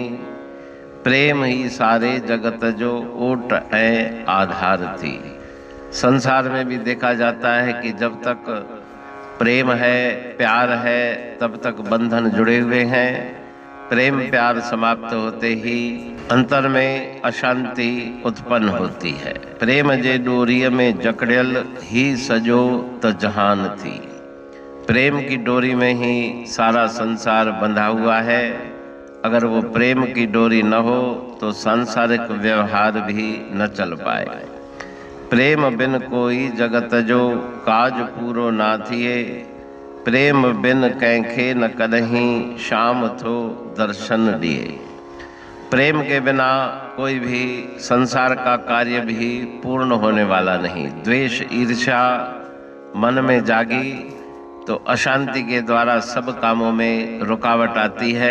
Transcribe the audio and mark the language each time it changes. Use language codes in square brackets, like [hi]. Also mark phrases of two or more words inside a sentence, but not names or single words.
[sd] प्रेम ही सारे जगत जो ओट ऐं आधार थी। [hi] संसार में भी देखा जाता है कि जब तक प्रेम है, प्यार है, तब तक बंधन जुड़े हुए हैं। प्रेम प्यार समाप्त होते ही अंतर में अशांति उत्पन्न होती है। [sd] प्रेम जे डोरीअ में जकड़ियल ही सजो त जहान थी। [hi] प्रेम की डोरी में ही सारा संसार बंधा हुआ है। अगर वो प्रेम की डोरी न हो तो सांसारिक व्यवहार भी न चल पाए। [sd] प्रेम बिन कोई जगत जो काज पूरो ना थिए, प्रेम बिन कैंखे न कदहीं शाम थो दर्शन दिए। [hi] प्रेम के बिना कोई भी संसार का कार्य भी पूर्ण होने वाला नहीं। द्वेष ईर्ष्या मन में जागी तो अशांति के द्वारा सब कामों में रुकावट आती है।